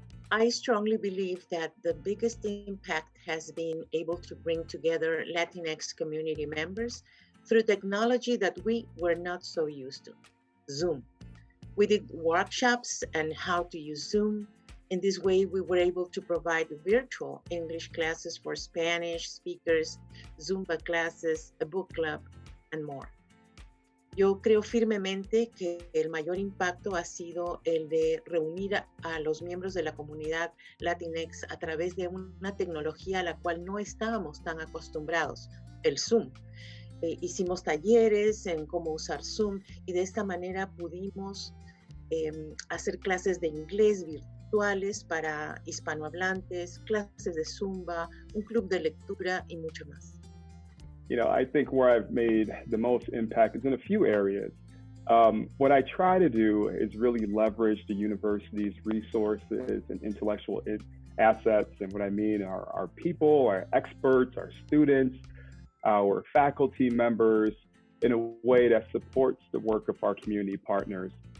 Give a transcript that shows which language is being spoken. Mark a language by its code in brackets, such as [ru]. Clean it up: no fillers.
[en] I strongly believe that the biggest impact has been able to bring together Latinx community members through technology that we were not so used to, Zoom. We did workshops on how to use Zoom. In this way, we were able to provide virtual English classes for Spanish speakers, Zumba classes, a book club, and more. [es] Yo creo firmemente que el mayor impacto ha sido el de reunir a los miembros de la comunidad Latinx a través de una tecnología a la cual no estábamos tan acostumbrados, el Zoom. Hicimos talleres en cómo usar Zoom y de esta manera pudimos hacer clases de inglés virtuales para hispanohablantes, clases de Zumba, un club de lectura y mucho más. [en] I think where I've made the most impact is in a few areas. What I try to do is really leverage the university's resources and intellectual assets. And what I mean are our people, our experts, our students, our faculty members in a way that supports the work of our community partners.